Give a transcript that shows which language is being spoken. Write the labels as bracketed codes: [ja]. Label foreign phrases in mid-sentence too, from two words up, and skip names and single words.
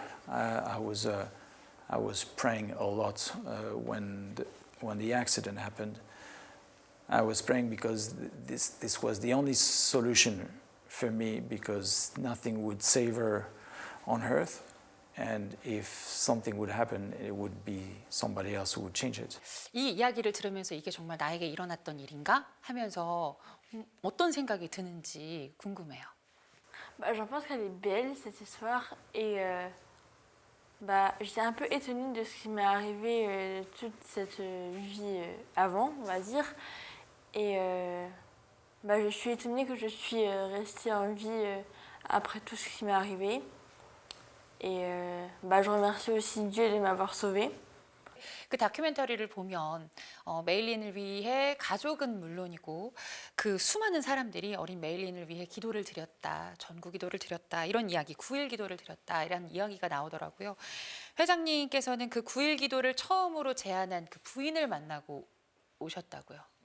[en] I was praying a lot when the accident happened. I was praying because this was the only solution for me, because nothing would save her on earth. And if something would happen, it would be somebody else who would change it. [ko] 이 이야기를 들으면서 이게 정말 나에게 일어났던 일인가 하면서 어떤 생각이 드는지 궁금해요. [fr] J'en pense qu'elle est belle, cette histoire. Et j'étais un peu étonnée de ce qui m'est arrivé toute cette vie avant, on va dire. Et je suis étonnée que je suis restée en vie après tout ce qui m'est arrivé. Et je remercie aussi Dieu de m'avoir sauvée. [ko] 그 다큐멘터리를 보면 메일린을 위해 가족은 물론이고 그 수많은 사람들이 어린 메일린을 위해 기도를 드렸다, 전구 기도를 드렸다, 이런 이야기, 9일 기도를 드렸다, 이런 이야기가 나오더라고요. 회장님께서는 그 9일 기도를 처음으로 제안한 그 부인을 만나고 오셨다고요.